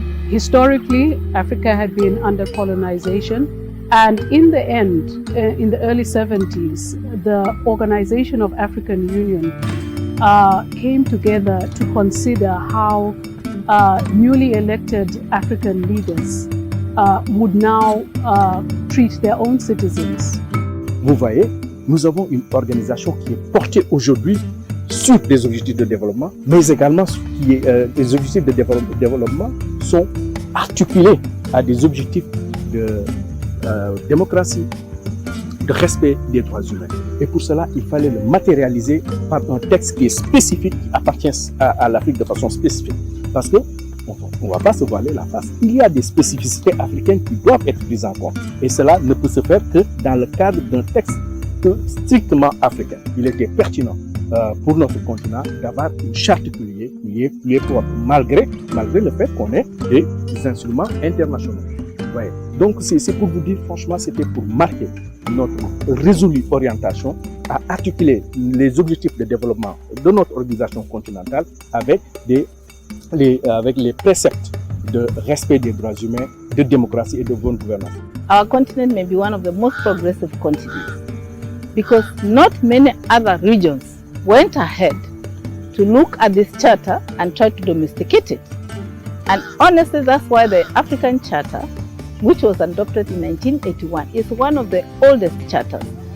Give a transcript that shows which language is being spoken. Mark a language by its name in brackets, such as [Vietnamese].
[English] Historically, Africa had been under colonization, and in the end, in the early 70s, the Organization of African Union came together to consider how newly elected African leaders would now treat their own citizens. [French] Vous voyez, nous avons une organisation qui est portée aujourd'hui sur des objectifs de développement, mais également les objectifs de développement sont articulés à des objectifs de démocratie, de respect des droits humains. Et pour cela, il fallait le matérialiser par un texte qui est spécifique, qui appartient à l'Afrique de façon spécifique. Parce que on ne va pas se voiler la face. Il y a des spécificités africaines qui doivent être prises en compte. Et cela ne peut se faire que dans le cadre d'un texte strictement africain. Il était pertinent pour notre continent d'avoir une charte qui est propre, malgré le fait qu'on ait des instruments internationaux. Ouais. Donc c'est pour vous dire, franchement, c'était pour marquer notre résolue orientation à articuler les objectifs de développement de notre organisation continentale avec les préceptes de respect des droits humains, de démocratie et de bonne gouvernance. [English] Our continent may be one of the most progressive continents because not many other regions went ahead to look at this charter and try to domesticate it. And honestly, that's why the African Charter, which was adopted in 1981, is one of the oldest charters.